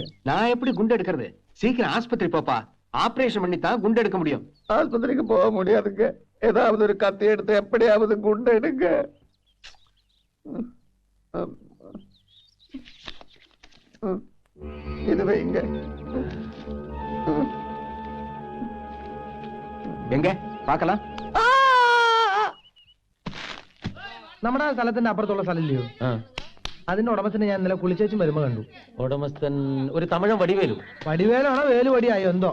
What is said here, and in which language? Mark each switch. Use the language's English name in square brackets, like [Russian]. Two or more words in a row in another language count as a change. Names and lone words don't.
[Tamil] நான் எப்படி குண்டு எடுக்கிறது? சீக்கிரம் ஆஸ்பத்திரி போப்பா. ஆபரேஷன் பண்ணி தான் குண்டு எடுக்க முடியும். ஆஸ்பத்திரிக்கு போக முடியாதுங்க. ஏதாவது ஒரு கத்தி எடுத்து எப்படியாவது குண்டு எடுங்க. இது வைங்க. எங்க பாக்கலாம். [Malayalam] നമ്മുടെ സ്ഥലത്തിന്റെ അപ്പുറത്തുള്ള സ്ഥലമില്ലയോ, അതിന്റെ ഉടമസ്ഥനെ ഞാൻ ഇന്നലെ കുളിച്ചേച്ചും വരുമ്പോ കണ്ടു. ഉടമസ്ഥൻ ഒരു തമിഴൻ വടിവേലു. വടിവേലാണോ വേലുവടിയായോ എന്തോ.